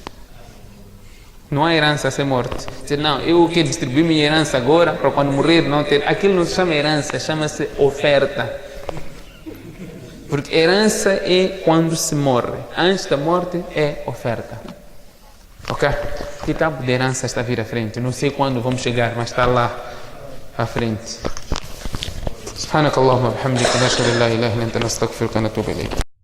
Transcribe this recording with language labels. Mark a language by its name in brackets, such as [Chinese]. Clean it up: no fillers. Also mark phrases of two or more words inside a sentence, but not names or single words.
[Portuguese] Não há herança sem morte. Dizer, não, eu quero distribuir minha herança agora, para quando morrer não ter. Aquilo não se chama herança, chama-se oferta. Porque herança é quando se morre. Antes da morte é oferta. Ok? Que tipo de herança está a vir à frente? Não sei quando vamos chegar, mas está lá à frente. [Arabic] سبحانك اللهم وبحمدك نشهد ان لا اله الا انت نستغفرك ونتوب اليك